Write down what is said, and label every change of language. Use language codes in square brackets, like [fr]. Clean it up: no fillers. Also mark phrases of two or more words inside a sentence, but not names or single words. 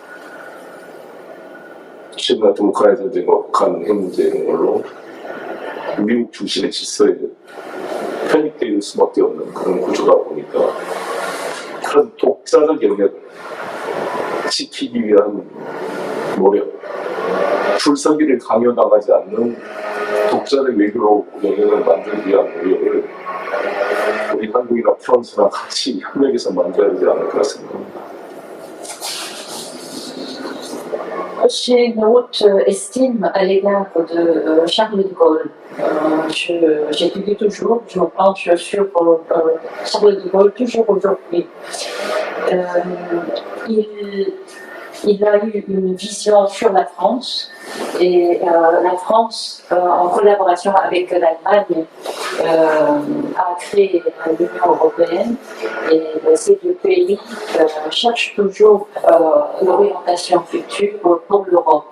[ko] 최근 같은 우크라이나 전쟁과 북한 핵 문제 이런 걸로 미국 중심의 질서에 편입될 수밖에 없는 그런 구조다 보니까 그런 독자적 영역을 지키기 위한 노력, 줄서기를 강요당하지 않는 독자적 외교 영역을 만들기 위한 노력을 우리 한국이나 프랑스랑 같이 협력해서 만들어야 되지 않을까 생각합니다. [fr] J'ai une haute estime à l'égard de Charles de Gaulle. J'étudie toujours, je me penche sur Charles de Gaulle toujours aujourd'hui. Il a eu une vision sur la France, et la France, en collaboration avec l'Allemagne, a créé l'Union européenne, et ces deux pays cherchent toujours l'orientation future pour l'Europe.